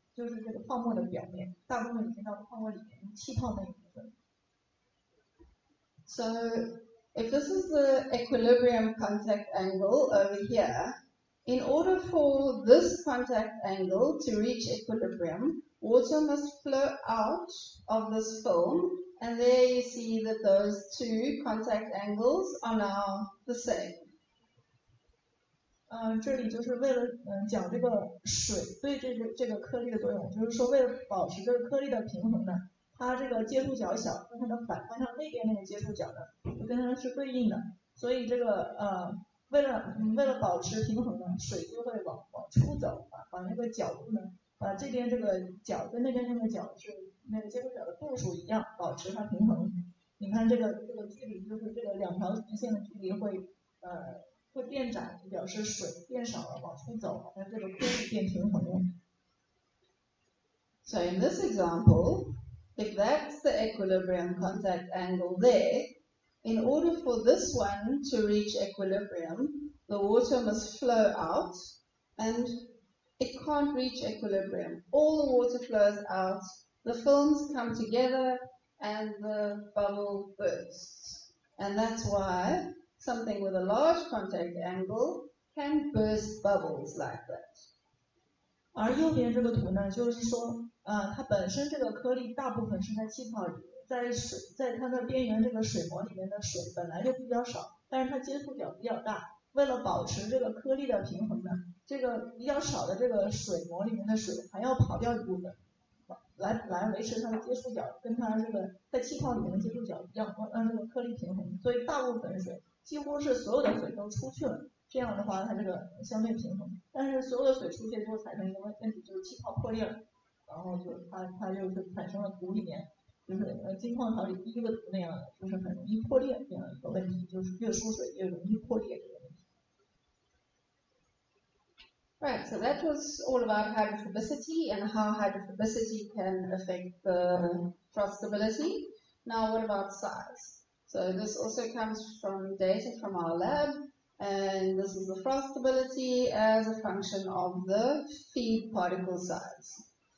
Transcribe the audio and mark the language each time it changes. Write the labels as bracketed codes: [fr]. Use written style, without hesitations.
[zh] 就是这个泡沫的表面，大部分已经到泡沫里面，气泡那一部分。 [en] So if this is the equilibrium contact angle over here, in order for this contact angle to reach equilibrium, water must flow out of this film, and there you see that those two contact angles are now the same. [zh] 这里就是为了讲这个水对这个颗粒的作用，就是说为了保持这个颗粒的平衡呢，它这个接触角小，跟它的反方向那边那个接触角呢，就跟它是对应的，所以这个为了保持平衡呢，水就会往出走，把那个角度呢，把这边这个角跟那边那个角是那个接触角的度数一样，保持它平衡。你看这个距离就是这个两条直线的距离会变窄，就表示水变少了，往出走，那这个颗粒变平衡了。 [en] So in this example, if that's the equilibrium contact angle there, in order for this one to reach equilibrium, the water must flow out, and it can't reach equilibrium. All the water flows out, the films come together, and the bubble bursts. And that's why something with a large contact angle can burst bubbles like that. [zh] 而右边这个图呢，就是说，它本身这个颗粒大部分是在气泡里，在它的边缘这个水膜里面的水本来就比较少，但是它接触角比较大，为了保持这个颗粒的平衡呢，这个比较少的这个水膜里面的水还要跑掉一部分，来维持它的接触角跟它这个在气泡里面的接触角一样，让这个颗粒平衡，所以大部分水几乎是所有的水都出去了。这样的话，它这个相对平衡，但是所有的水出去之后产生一个问题，就是气泡破裂了，然后就它就是产生了图里面，就是金矿槽里第一个图那样的，就是很容易破裂这样一个问题，就是越输水越容易破裂这个问题。 [en] Right, so that was all about hydrophobicity and how hydrophobicity can affect the frost stability. Now what about size? So this also comes from data from our lab. And this is the frost stability as a function of the feed particle size.